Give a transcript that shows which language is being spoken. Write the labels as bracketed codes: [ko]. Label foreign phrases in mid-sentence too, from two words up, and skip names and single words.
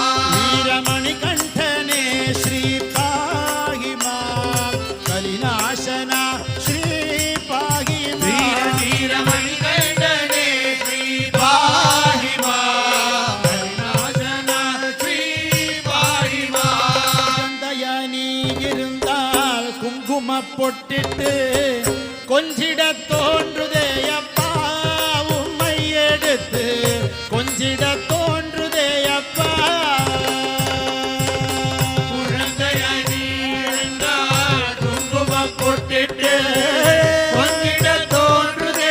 [sa] वीरमणिकण्ठने श्री पाहि मां कलिनाशना श्री पाहि वीर मां वीर मणिकण्ठने श्री पाहि मां कलिनाशना श्री पाहि मां [ta] தந்தையானி இருந்தால் குங்கும பொட்டிட்டு கொஞ்சிட தோன்றுதே அப்பா உம்மை எடுத்து கொஞ்சிட தோன்றுதே அப்பா குழந்தையாய் நீ இருந்தால் குங்குமம் பொட்டிட்டு கொஞ்சிட தோன்றுதே